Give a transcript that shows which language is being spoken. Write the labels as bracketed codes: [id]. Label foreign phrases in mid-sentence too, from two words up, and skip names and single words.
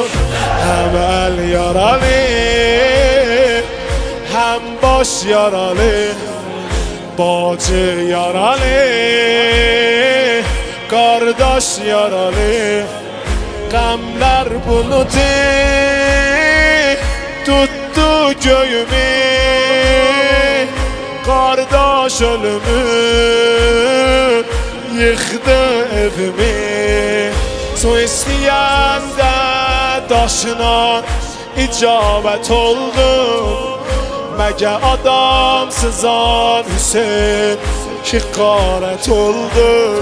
[tr] Hem el yaralı hem baş yaralı, bacı yaralı, kardeş yaralı. [az] Qəmlər bulutu tuttu göyümü, kardeş ölümü yıxdı evimi. Su istəyəndə daşına icabət oldum, məgə adamsızan Hüseyin ki qarət oldum.